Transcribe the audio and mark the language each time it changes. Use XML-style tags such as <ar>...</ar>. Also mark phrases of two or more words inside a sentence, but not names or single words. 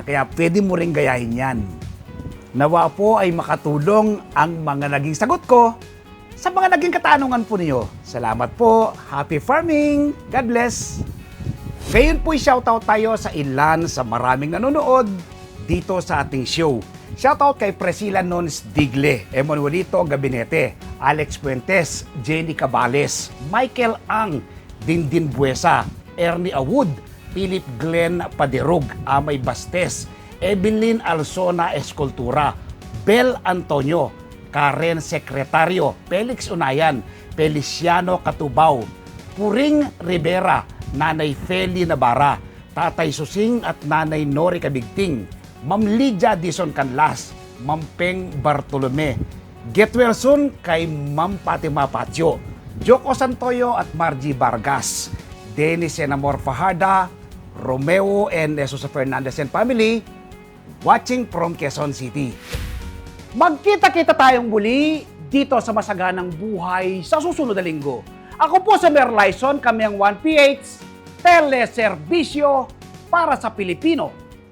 <tl>Kaya pwede mo ring gayahin yan. Nawa po ay makatulong ang mga naging sagot ko sa mga naging katanungan po niyo. Salamat po.</tl> <en>Happy farming. God bless.</en> <tl>Ngayon po'y shoutout tayo sa ilan sa maraming nanonood dito sa ating show. Shoutout kay Priscilla Nons Digle, Emanuelito Gabinete, Alex Puentes, Jenny Cabales, Michael Ang, Dindin Buesa, Ernie Awud, Philip Glenn Paderug, Amay Bastes, Evelyn Alsona Escultura, Bel Antonio, Karen Secretario, Felix Unayan, Feliciano Katubao, Puring Rivera, Nanay Feli Navarra, Tatay Susing at Nanay Nori Kabigting, Ma'am Lydia Dison Canlas, Ma'am Peng Bartolome,</tl> <en>get well soon kay Ma'am Fatima Patio, Joko Santoyo at Margie Vargas, Dennis Enamor Fajarda, Romeo and Jesus Fernandez and family, watching from Quezon City.</en> <tl>Magkita-kita tayong muli dito sa Masaganang Buhay sa susunod na linggo. Ako po sa Merlison, kami ang 1PH, teleserbisyo para sa Pilipino.</tl>